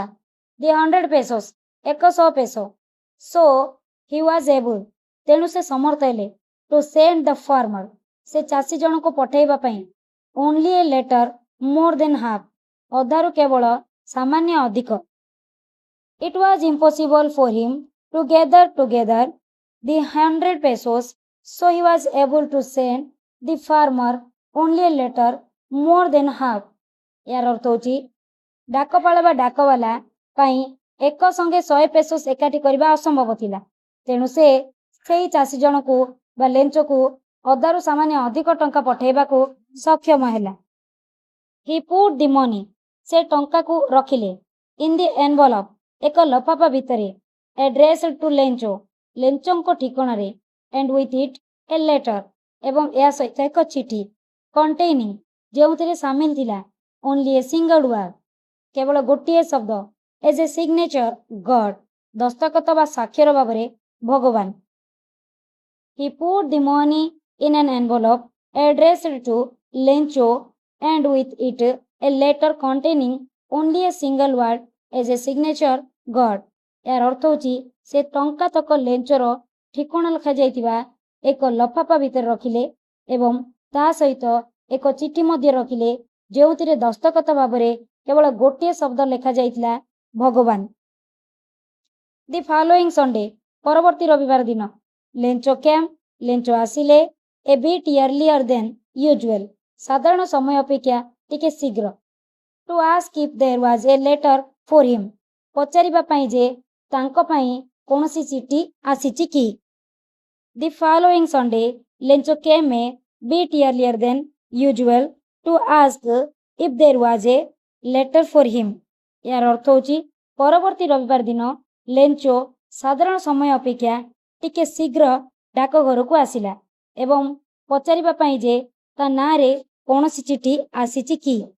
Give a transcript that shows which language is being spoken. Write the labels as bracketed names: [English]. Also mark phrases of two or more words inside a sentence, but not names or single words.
[English] the 100 pesos, 100 ପେସୋ। so he was able, [Odia] ତେଣୁ ସେ ସମର୍ଥ ହେଲେ। [English] to send the farmer, [Odia] ସେ ଚାଷୀ ଜଣକୁ ପଠାଇବା ପାଇଁ। [English] only a letter, more than half, [Odia] ଅଧାରୁ କେବଳ ସାମାନ୍ୟ ଅଧିକ। [English] It was impossible for him to gather together the 100 pesos, so he was able to send the farmer only a letter more than half. [Odia] ଯାର ଅର୍ଥ ହୋଚି ଡାକପାଳ ବା ଡାକବାଲା ପାଇଁ ଏକ ସଙ୍ଗେ 100 pesos ଏକାଠି କରିବା ଅସମ୍ଭବ ଥିଲା, ତେଣୁ ସେ ସେହି ଚାଷୀ ଜଣକୁ ବା ଲେଞ୍ଚକୁ ଅଧାରୁ ସାମାନ୍ୟ ଅଧିକ ଟଙ୍କା ପଠାଇବାକୁ ସକ୍ଷମ ହେଲା। [English] He put the money, [Odia] ସେ ଟଙ୍କାକୁ ରଖିଲେ। [English] In the envelope, [Odia] ଏକ ଲଫାଫା ଭିତରେ। [English] addressed to [Odia] ଲେଞ୍ଚୋ, ଲେଞ୍ଚୋଙ୍କ ଠିକଣାରେ। [English] and with it a letter, [Odia] ଏବଂ ଏହା ସହିତ ଏକ ଚିଠି। [English] containing, [Odia] ଯେଉଁଥିରେ ସାମିଲ ଥିଲା [English] only a single word, [Odia] କେବଳ ଗୋଟିଏ ଶବ୍ଦ। [English] as a signature, God, [Odia] ଦସ୍ତଖତ ବା ସ୍ୱାକ୍ଷର ଭାବରେ ଭଗବାନ। [English] He put the money in an envelope addressed to ଲେଞ୍ଚୋ and with it a letter containing only a single word as a signature, God. [Odia] ଯାର ଅର୍ଥ ହୋଚି ସେ ଟଙ୍କା ତକ ଲେଞ୍ଚୋର ଠିକଣା ଲେଖାଯାଇଥିବା ଏକ ଲଫାଫା ଭିତରେ ରଖିଲେ ଏବଂ ତା ସହିତ ଏକ ଚିଠି ମଧ୍ୟ ରଖିଲେ, ଯେଉଁଥିରେ ଦସ୍ତଖତ ଭାବରେ କେବଳ ଗୋଟିଏ ଶବ୍ଦ ଲେଖାଯାଇଥିଲା, ଭଗବାନ। [English] the following Sunday, [Odia] ପରବର୍ତ୍ତୀ ରବିବାର ଦିନ। [English] Lencho came, [Odia] ଲେଞ୍ଚୋ ଆସିଲେ। [English] a bit earlier than usual, [Odia] ସାଧାରଣ ସମୟ ଅପେକ୍ଷା ଟିକେ ଶୀଘ୍ର। [English] to ask if there was a letter for him, [Odia] ପଚାରିବା ପାଇଁ ଯେ ତାଙ୍କ ପାଇଁ କୌଣସି ଚିଠି ଆସିଛି କି। [English] the following Sunday Lencho came a bit earlier than usual to ask if there was a letter for him. [Odia] ଏହାର ଅର୍ଥ ହେଉଛି ପରବର୍ତ୍ତୀ ରବିବାର ଦିନ ଲେଞ୍ଚୋ ସାଧାରଣ ସମୟ ଅପେକ୍ଷା ଟିକେ ଶୀଘ୍ର ଡାକଘରକୁ ଆସିଲା ଏବଂ ପଚାରିବା ପାଇଁ ଯେ ତା ନାଁରେ କୌଣସି ଚିଠି ଆସିଛି କି।